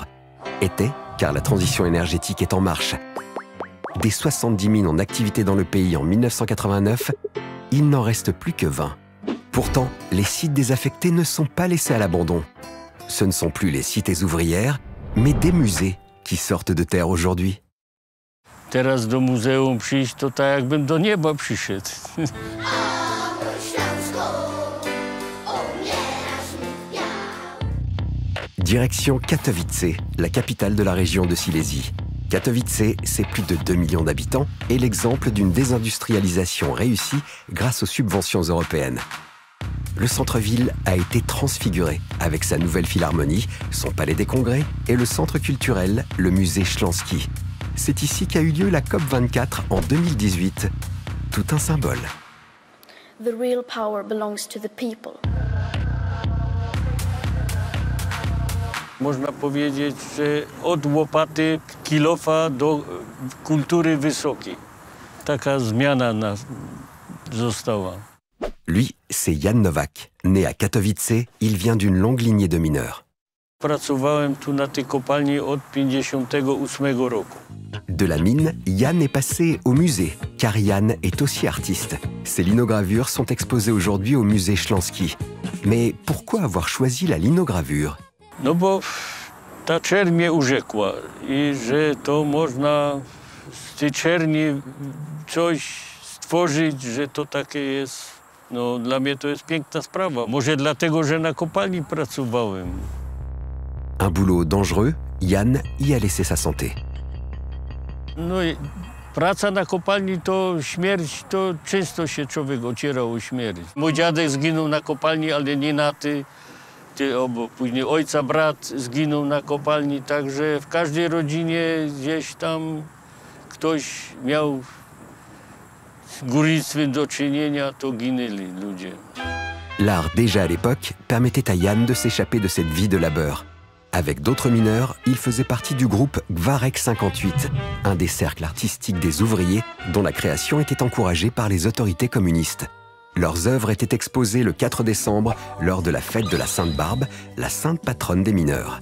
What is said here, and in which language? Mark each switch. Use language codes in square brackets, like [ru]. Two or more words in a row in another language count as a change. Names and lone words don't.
[fr] Était, car la transition énergétique est en marche. Des 70 mines en activité dans le pays en 1989, il n'en reste plus que 20. Pourtant, les sites désaffectés ne sont pas laissés à l'abandon. Ce ne sont plus les cités ouvrières, mais des musées qui sortent de terre aujourd'hui. [pl] Teraz do muzeum przyjść, to tak jakbym do nieba przyszedł. [fr] Direction Katowice, la capitale de la région de Silésie. Katowice, c'est plus de 2 millions d'habitants et l'exemple d'une désindustrialisation réussie grâce aux subventions européennes. Le centre-ville a été transfiguré avec sa nouvelle philharmonie, son palais des congrès et le centre culturel, le musée Śląski. C'est ici qu'a eu lieu la COP24 en 2018. Tout un symbole. [en] The real power belongs to the people. [pl] Można powiedzieć, że od łopaty kilofa do kultury wysokiej. Taka zmiana została. [fr] Lui, c'est Jan Nowak. Né à Katowice, il vient d'une longue lignée de mineurs. [pl] Pracowałem tu na tej kopalni od 1958 roku. [fr] De la mine, Jan est passé au musée, car Jan est aussi artiste. Ses linogravures sont exposées aujourd'hui au musée Śląski. Mais pourquoi avoir choisi la linogravure? [pl] No bo ta czerń mnie urzekła i że to można z tej czerni coś stworzyć, że to takie jest. No dla mnie to jest piękna sprawa. Może dlatego, że na kopalni pracowałem. [fr] Un boulot dangereux, Jan y a laissé sa santé. [pl] No i praca na kopalni to śmierć, to często się człowiek ocierał o śmierć. Mój dziadek zginął na kopalni, ale nie na ty. Bo później ojca brat zginął na kopalni, także w każdej rodzinie gdzieś tam ktoś miał z górnictwem do czynienia, to ginęli ludzie. [fr] L'art déjà à l'époque permettait à Jan de s'échapper de cette vie de labeur. Avec d'autres mineurs, il faisait partie du groupe Gwarek 58, un des cercles artistiques des ouvriers dont la création était encouragée par les autorités communistes. Leurs œuvres étaient exposées le 4 décembre lors de la fête de la Sainte Barbe, la sainte patronne des mineurs.